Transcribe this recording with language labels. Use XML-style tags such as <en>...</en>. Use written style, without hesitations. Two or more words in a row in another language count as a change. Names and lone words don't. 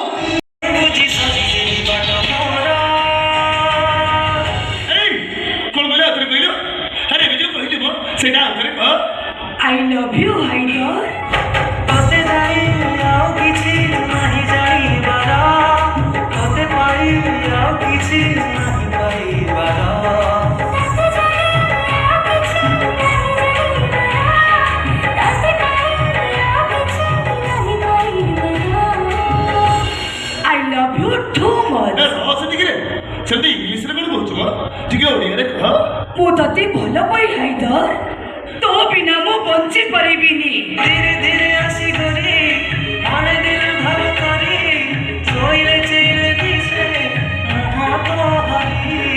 <or>କଣ କହିଲ ଆଉଥରେ କହିଲ ଆରେ ଏବେ ଯୋଉ କହିଲି ମୋ ସେଇଟା ଆଉଥରେ କହ</or> <en>I love you, Haidar.</en> <or>ତତେ ଜାଣି ଆଉ କିଛି ନାହିଁ ଜାଣିବାର ତତେ ପାଇ ଆଉ କିଛି ନାହିଁ ପାଇବାର</or> <en>I love you too much.</en> <or>ରହ ସେତିକିରେ ସେମିତି ଇଂଲିଶରେ କଣ କହୁଛୁ ମୋ ଟିକେ ଓଡ଼ିଆରେ କହ ମୁଁ ତତେ ଭଲ ପାଇ ହାଇଦର ତୋ ବିନା ମୁଁ ବଞ୍ଚି ପାରିବିନି ଧୀରେ ଧୀରେ ଆସିକରି ମନେ ଦିଲ ଭାବ କରି ଶୋଇଲେ ଚେଇଲେ ଦିଶେ ମୁହଁ ତ ଭାରି</or>